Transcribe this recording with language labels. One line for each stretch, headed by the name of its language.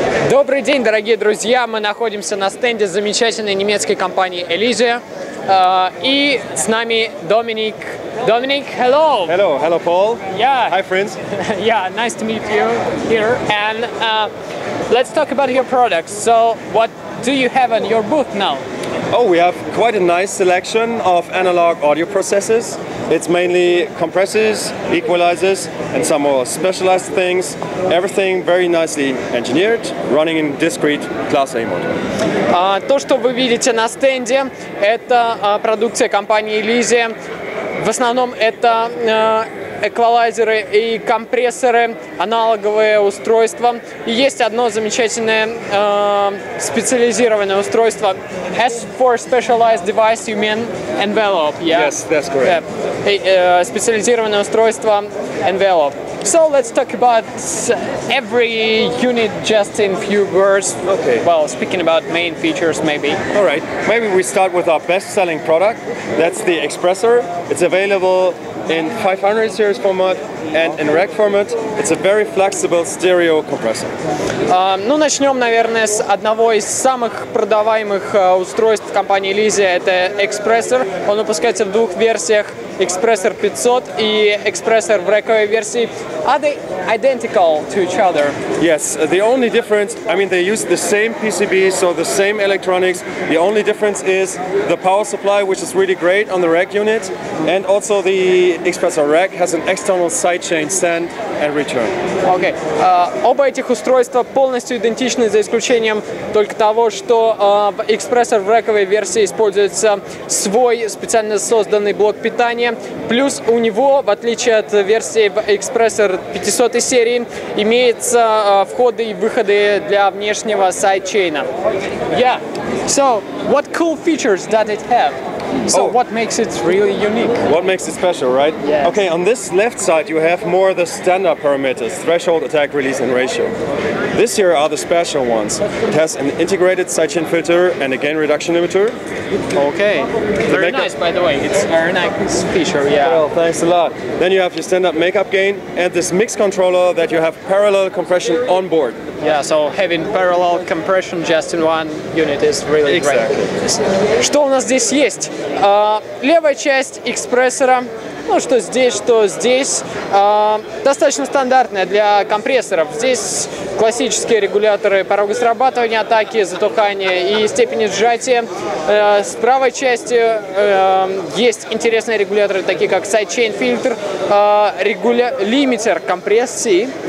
Russian: Добрый день, дорогие друзья! Мы находимся на стенде замечательной немецкой компании Elysia. И с нами Dominic.
English: Dominic, hello! Hello Paul. Yeah. Hi friends. Yeah, nice to meet you here. And let's talk about your products. So, what do you have on your booth now? Oh, we have quite a nice selection of analog audio processors. It's mainly compressors, equalizers, and some more specialized things. Everything very nicely engineered, running in discrete Class A mode.
Russian: То, что вы видите на стенде, это продукция компании Elysia. В основном это эквалайзеры и компрессоры, аналоговые устройства. И есть одно замечательное специализированное устройство.
English: As for specialized device, you mean envelope, yeah? Yes, that's correct.
Russian: Специализированное устройство envelope.
English: So let's talk about every unit just in few words. Okay. Well, speaking about main features, maybe. All right. Maybe we start with our best-selling product. That's the Expressor. It's available in 500 series format and in rack format. It's a very flexible stereo compressor.
Russian: Ну, начнем, наверное, с одного из самых продаваемых устройств компании Elysia. Это экспрессор. Он выпускается в двух версиях. Expressor 500 и Expressor в рэковой версии.
English: Are they identical to each other? Yes, the only difference, I mean, they use the same PCB, so the same electronics. The only difference is the power supply, which is really great on the rack unit, and also the Expressor rack has an external sidechain stand and return. Okay.
Russian: Оба этих устройства полностью идентичны, за исключением только того, что в Expressor в рэковой версии используется свой специально созданный блок питания. Плюс у него, в отличие от версии в Expressor 500 серии, имеются входы и выходы для внешнего сайдчейна.
English: Yeah. So, what cool features does it have? So, what makes it really unique? What makes it special, right? Yes. Okay, on this left side you have more the standard parameters, threshold, attack, release, and ratio. This here are the special ones. It has an integrated sidechain filter and a gain reduction limiter. Okay. Very nice, by the way. It's a very nice feature, yeah. Well, thanks a lot. Then you have your standard makeup gain and this mix controller that you have parallel compression on board. Yeah, so having parallel compression just in one unit is really great.
Russian: Что у нас здесь есть? Левая часть экспрессора, ну что здесь, достаточно стандартная для компрессоров. Здесь классические регуляторы порога срабатывания, атаки, затухания и степени сжатия. С правой части есть интересные регуляторы, такие как sidechain фильтр, лимитер компрессии.